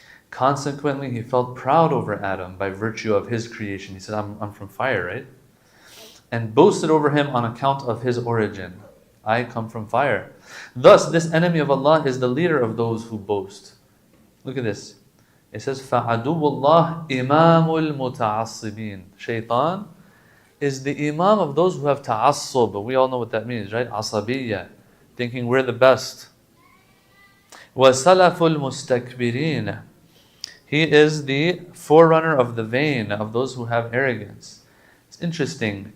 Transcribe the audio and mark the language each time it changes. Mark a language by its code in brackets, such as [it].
[en] Consequently, he felt proud over Adam by virtue of his creation. He said, I'm from fire, right? And boasted over him on account of his origin. I come from fire. Thus, this enemy of Allah is the leader of those who boast. Look at this. It says, [ar] فَعَدُوُّ اللَّهِ إِمَامُ الْمُتَعَصِّبِينَ. [en] Shaitan is the imam of those who have ta'assub. We all know what that means, right? Asabiyya, thinking we're the best. [ar] وَسَلَفُ الْمُسْتَكْبِرِينَ. [en] He is the forerunner of the vain, of those who have arrogance. It's interesting.